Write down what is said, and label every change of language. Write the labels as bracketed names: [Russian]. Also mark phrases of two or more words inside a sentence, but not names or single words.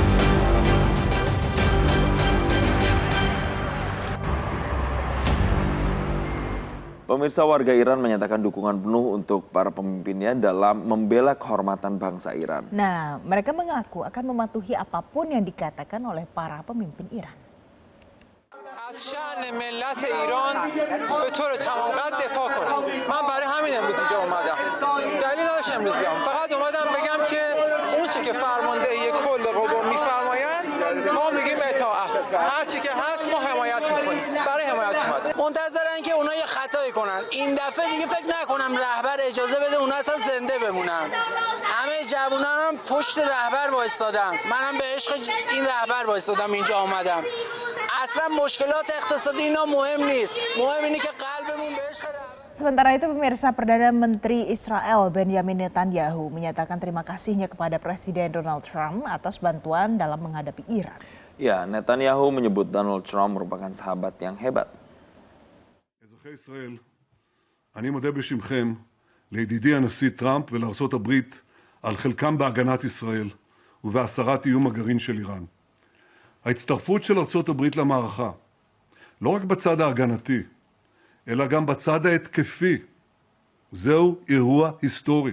[Indonesian] Pemirsa, warga Iran menyatakan dukungan penuh untuk para pemimpinnya dalam membela kehormatan bangsa Iran. Nah, mereka mengaku akan mematuhi apapun yang dikatakan oleh para pemimpin Iran. [Persian] از شأن ملت ایران به طور تمام قد دفاع کنم. من برای همین امروز اینجا اومدم. دلیل نداشت امروز بیام. فقط اومدم بگم که اون چه که فرماندهی کل قوا میفرمایند ما میگیم اطاعت. هر چی که هست ما حمایت میکنیم. برای حمایت اومدم. منتظرن که اونا یه خطایی کنن. این دفعه دیگه فکر نکنم رهبر اجازه بده اونا اصلا زنده بمونن. همه جوونان هم پشت رهبر وایسادن. منم به عشق این رهبر وایسادم اینجا اومدم. اصلا مشکلات اقتصادی اینا مهم نیست. مهم اینه که قلبمون به عشق [Indonesian] Sementara itu, pemirsa, Perdana Menteri Israel Benjamin Netanyahu menyatakan terima kasihnya kepada Presiden Donald Trump atas bantuan dalam menghadapi Iran. Ya, Netanyahu menyebut Donald Trump merupakan sahabat yang hebat. [Hebrew] אזרחי ישראל, אני מודה בשמכם לידידי הנשיא טראמפ ולארצות הברית על חלקם בהגנת ישראל ובהסרת איום הגרעין של איראן. ההצטרפות של ארצות הברית למערכה, לא רק בצד ההגנתי, אלא גם בצד ההתקפי, זהו אירוע היסטורי.